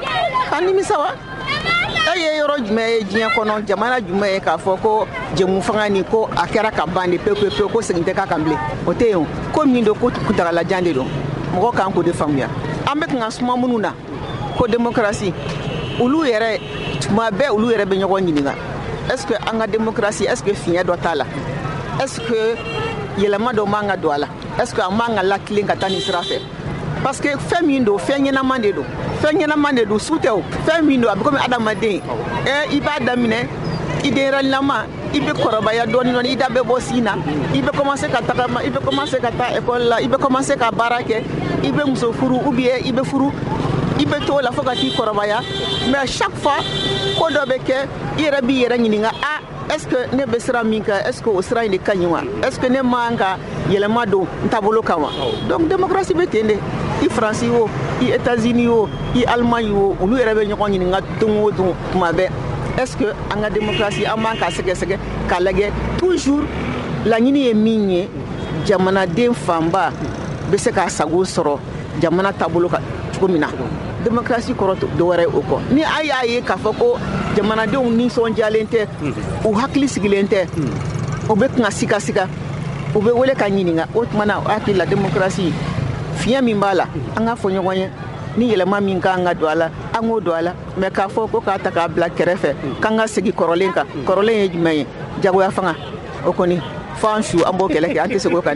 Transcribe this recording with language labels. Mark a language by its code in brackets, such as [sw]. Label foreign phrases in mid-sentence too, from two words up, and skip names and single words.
[bm] a nimisa wa e ye yɔrɔ jumɛn ye diɲɛ kɔnɔ jamana jumɛn ye k'a fɔ ko jɛmu fanga ni ko a kɛra ka ban de pewu ko segin tɛ k'a kan bilen o tɛ yen ko min don ko kuntagalajan de don mɔgɔ kan k'o de faamuya an bɛ kan ka suma minnu na ko démocratie olu yɛrɛ tuma bɛɛ olu yɛrɛ bɛ ɲɔgɔn ɲininka [fr] est-ce que [bm] an ka démocratie [fr] est-ce que [bm] fiɲɛ dɔ t'a la [fr] est-ce que [bm] yɛlɛma dɔ man ka don a la [fr] est-ce que [bm] a man ka latilen ka taa nin sira fɛ [fr] parce que [bm] fɛn min don fɛn ɲɛnaman de don fɛn ɲɛnaman de don su tɛ o fɛn min don a bɛ komi adamaden i b'a daminɛ i denyɛrɛnilama i bɛ kɔrɔbaya dɔɔni i da bɛ bɔ sin na i bɛ commencer ka tagama i bɛ commencer ka taa école la i bɛ commencer ka baara kɛ i bɛ muso furu [fr] ou bien [bm] i bɛ furu i bɛ to la fo ka t'i kɔrɔbaya [fr] mais chaque fois [bm] ko dɔ bɛ kɛ i yɛrɛ b'i yɛrɛ ɲininka [fr] est-ce que [bm] ne bɛ sira min kan [fr] est-ce que [bm] o sira in de ka ɲi wa [fr] est-ce que [bm] ne man ka yɛlɛma don n taabolo kan wa [fr] donc démocratie [bm] bɛ ten de i Faransi o i États-Unis o i Allemagne o olu yɛrɛ bɛ ɲɔgɔn ɲininka don o don tuma bɛɛ [fr] est-ce que [bm] an ka démocratie an b'an ka sɛgɛsɛgɛ k'a lajɛ toujours laɲini ye min ye jamanaden fanba bɛ se k'a sago sɔrɔ jamana taabolo kan cogo min na démocratie kɔrɔ dɔ wɛrɛ o kɔ ni a y'a ye k'a fɔ ko jamanadenw nisɔndiyalen tɛ u hakili sigilen tɛ u bɛ kan ka siga u bɛ wele ka ɲininka o tuma na hakili la démocratie fiɲɛ min b'a la an ka fɔ ɲɔgɔn ye ni yɛlɛma min k'an ka don a la an k'o don a la mais k'a fɔ ko k'a ta k'a bila kɛrɛfɛ k'an ka segin kɔrɔlen kan kɔrɔlen ye jumɛn ye jagoya fanga o kɔni fan su an b'o kɛlɛ kɛ an tɛ se k'o kan dɛ